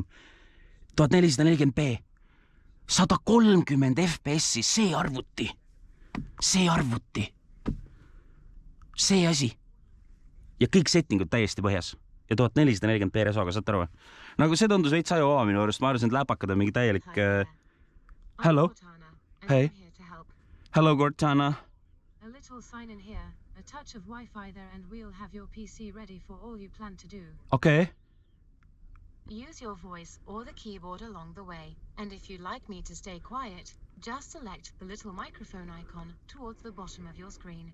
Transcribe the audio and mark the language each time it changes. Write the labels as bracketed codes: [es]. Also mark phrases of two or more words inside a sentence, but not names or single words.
[et] 1440p, 130 FPS-i, see arvuti, see asi. Ja kõik settingud täiesti põhjas. Ja 1440p resoga, saate aru? Nagu see tundus veits ajuvaba minu juurest. Ma arvasin, et läpakad on mingi täielik... [en] Hello? Hey. Hello, Cortana. A little sign in here, a touch of Wi-Fi there, and we'll have your PC ready for all you plan to do. Okay. Use your voice or the keyboard along the way, and if you'd like me to stay quiet, just select the little microphone icon towards the bottom of your screen.